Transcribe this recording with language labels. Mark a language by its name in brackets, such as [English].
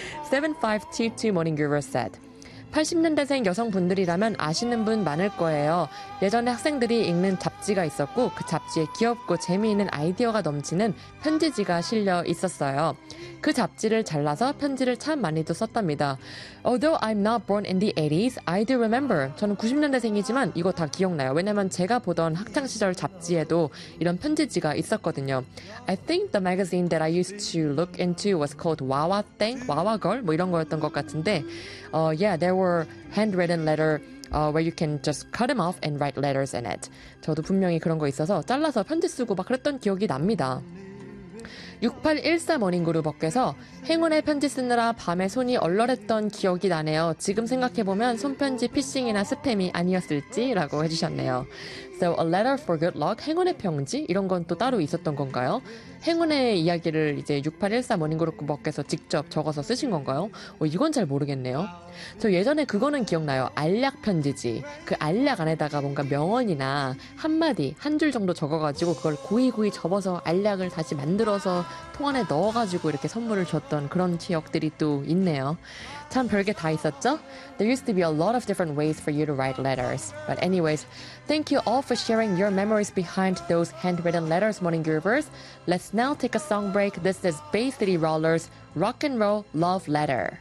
[English] 7522 Morning Giver said. [Korean] 80년대생 여성분들이라면 아시는 분 많을 거예요. 예전에 학생들이 읽는 잡지가 있었고, 그 잡지에 귀엽고 재미있는 아이디어가 넘치는 편지지가 실려 있었어요. 그 잡지를 잘라서 편지를 참 많이도 썼답니다. [English] Although I'm not born in the 80s, I do remember. [Korean] 저는 90년대생이지만 이거 다 기억나요. 왜냐면 제가 보던 학창시절 잡지에도 이런 편지지가 있었거든요. [English] I think the magazine that I used to look into was called Wawa Thing, Wawa Girl, [Korean] 뭐 이런 거였던 것 같은데. [English] Yeah, there were handwritten letter, where you can just cut them off and write letters in it. [Korean] 저도 분명히 그런 거 있어서 잘라서 편지 쓰고 막 그랬던 기억이 납니다. 6814 머닝그룹업께서 행운의 편지 쓰느라 밤에 손이 얼얼했던 기억이 나네요. 지금 생각해보면 손편지 피싱이나 스팸이 아니었을지라고 해주셨네요. [English] So a letter for good luck, [Korean] 행운의 편지 이런 건또 따로 있었던 건가요? 행운의 이야기를 이제 6814 머닝그룹업께서 직접 적어서 쓰신 건가요? 이건 잘 모르겠네요. 저 예전에 그거는 기억나요. 알약 편지지. 그 알약 안에다가 뭔가 명언이나 한마디 한줄 정도 적어가지고 그걸 구이구이 접어서 알약을 다시 만들어서 통 안에 넣어가지고 이렇게 선물을 줬던 그런 기억들이 또 있네요. 참 별게 다 있었죠? [English] There used to be a lot of different ways for you to write letters. But anyways, thank you all for sharing your memories behind those handwritten letters, Morning Groovers. Let's now take a song break. This is Bay City Rollers, Rock and Roll Love Letter.